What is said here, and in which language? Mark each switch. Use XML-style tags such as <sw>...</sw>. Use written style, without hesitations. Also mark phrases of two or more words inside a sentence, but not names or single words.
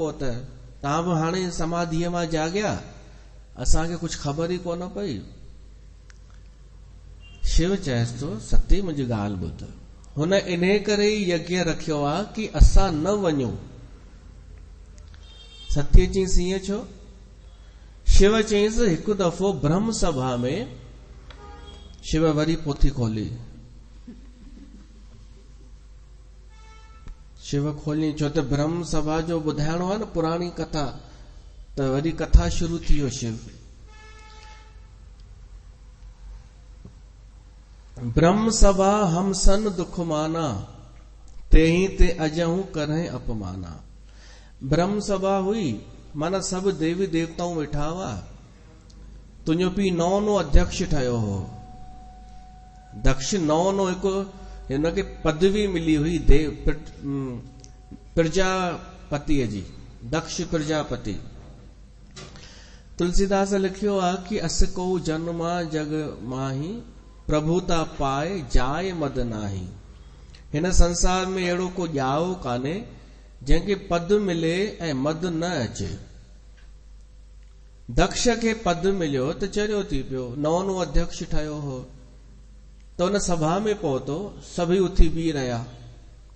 <sd>पोइ त तव्हां बि हाणे समाधीअ मां जाॻिया, असांखे कुछ ख़बर ई कोन पई। शिव चएसि थो सती मुंहिंजी ॻाल्हि ॿुध, हुन इन्हे करे ई यज्ञ रखियो आहे कि असां न वञूं। सती चईंसि ईअं छो? शिव चईंसि हिकु दफ़ो ब्रह्म सभा में, शिव वरी पोथी खोली, शिव खोली, छो त ब्रह्म सभा जो ॿुधाइणो आहे न पुराणी कथा, त वरी कथा शुरू थी वियो।</sd> <awa>शिव ब्रह्म सभा हम सन दुख माना, तेही ते अजहू करें अपमाना।</awa> <sd>ब्रह्म सभा हुई, माना सभु देवी देवताऊं वेठा हुआ। तुंहिंजो पीउ नओं अध्यक्ष ठहियो हो। दक्ष नओं हिकु हिनखे पदवी मिली हुई प्रजापतिअ जी, दक्ष प्रजापति। तुलसीदास लिखियो आहे कि</sd> <awa>अस को जन्मा जग माही, प्रभुता पाए जाए मद नाही।</awa> <sd>हिन संसार में अहिड़ो को ॼाओ कान्हे जंहिंखे पद मिले ऐं मद न अचे। दक्ष खे पद मिलियो त चरियो थी पियो, नओं अध्यक्ष ठहियो हो, त उन सभा में पहुतो, सभई उथी बीह रहिया।</sd>